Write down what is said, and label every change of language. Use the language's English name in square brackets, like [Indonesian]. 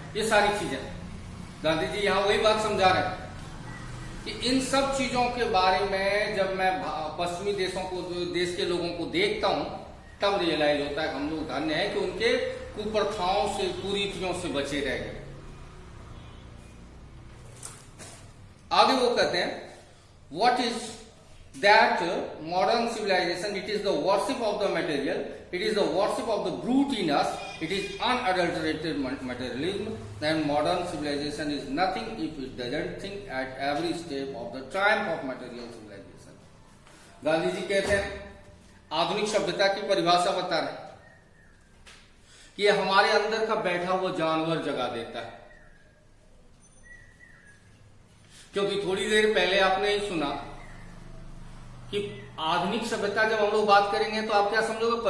[Hindi] ये सारी चीजें गांधी जी यहां वही बात समझा रहे हैं कि इन सब चीजों के बारे में जब मैं पश्चिमी देश के लोगों को देखता हूं तब रियलाइज होता है कि हम लोग धन्य है कि उनके कुप्रथाओं से, कुरीतियों से बचे रह गए। आगे वो कहते हैं, [English] What is that modern civilization? It is the worship of the material, it is the worship of the brute in us, it is unadulterated materialism, then modern civilization is nothing if it doesn't think at every step of the triumph of material civilization. [Hindi] Gandhi ji कहते हैं आधुनिक सभ्यता की परिभाषा बता रहे कि हमारे अंदर का बैठा हुआ जानवर जगा देता है। क्योंकि थोड़ी देर पहले आपने ही सुना कि आधुनिक सभ्यता जब हम लोग बात करेंगे तो आप क्या समझोगे?